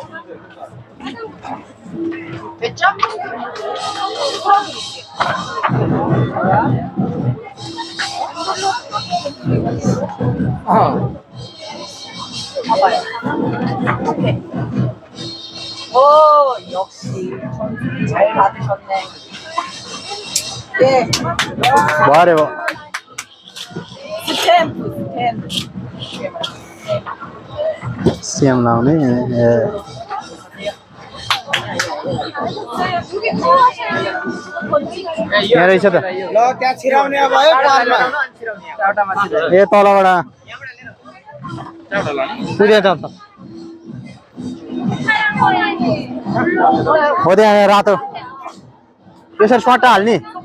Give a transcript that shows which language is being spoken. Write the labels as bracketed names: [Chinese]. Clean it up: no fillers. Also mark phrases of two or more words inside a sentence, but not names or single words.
[Korean] 됐죠? 봐봐요. 오케이. 오, 역시 잘 받으셨네. 예. 뭐하래 뭐 스탬프. [Nepali] सिएम लाउने यहाँ रहेछ त ल त्यहाँ छिराउने भयो पारमा ए तलबाट पुग्यो त हो त्यहाँ रातो यसरी सट्टा हाल्ने